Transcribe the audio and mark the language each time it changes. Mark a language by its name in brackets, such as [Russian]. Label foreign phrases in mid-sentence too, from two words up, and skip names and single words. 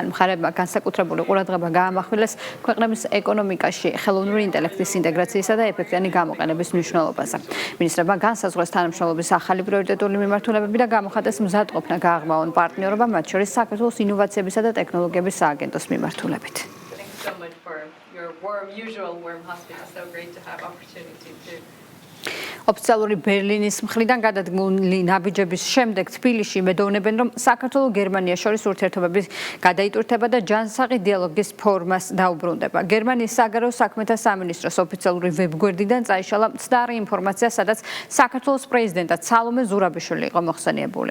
[Georgian] მხარეებმა განსაკუთრებული ყურადღება გაამახვილეს ქვეყნების ეკონომიკაში ხელოვნური ინტელექტის ინტეგრაციისა და ეფექტიანი გამოყენების მნიშვნელობაზე. მინისტრებმა განსაზღვრეს თანამშრომლობის ახალი პრიორიტეტული მიმართულებები და გამოხატეს მზადყოფნა გააღრმავონ პარტნიორობა, მათ შორის საქართველოს ინოვაციებისა და ტექნოლოგიების სააგენტოს მიმართულებით. [English] So much for your usual warm hospitality. So great to have opportunity to. [Georgian] ოფიციალური ბერლინის მხრიდან გადადგმული ნაბიჯების შემდეგ თბილისში იმედოვნებენ, რომ საქართველოს-გერმანიას შორის ურთიერთობები გადაიტვირთება და ჯანსაღი დიალოგის ფორმას დაუბრუნდება. გერმანიის საგარეო საქმეთა სამინისტროს ოფიციალური ვებგვერდიდან წაიშალა მცდარი ინფორმაცია, სადაც საქართველოს პრეზიდენტად სალომე ზურაბიშვილი იყო მოხსენიებული.